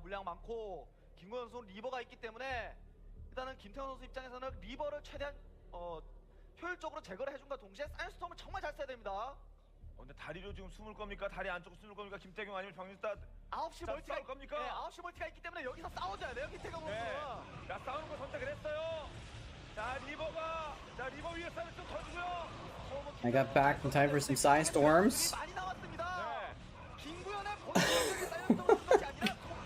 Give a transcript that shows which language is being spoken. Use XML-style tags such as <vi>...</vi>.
<ko>물량 많고 김구현 선수 리버가 있기 때문에 일단은 김태현 선수 입장에서는 리버를 최대한 효율적으로 제거를 해준과 동시에 사이언스톰을 정말 잘 써야 됩니다. 근데 다리로 지금 숨을 겁니까? 다리 안쪽으로 숨을 겁니까? 김태경 아니면 병일사 9시 멀티가 싸울 겁니까? 9시 멀티가 있기 때문에 여기서 싸워줘야 돼요. 김태경 선수. 자, 싸우는 거 선택을 했어요. 자, 리버 위에 싸움을 좀 터주고요.</ko> <en>I got back in time for some Psystorms.</en> <ko>많이 나왔습니다. 김구현의 본능적인 사이언스톰을 쓴 것이 아니라</ko>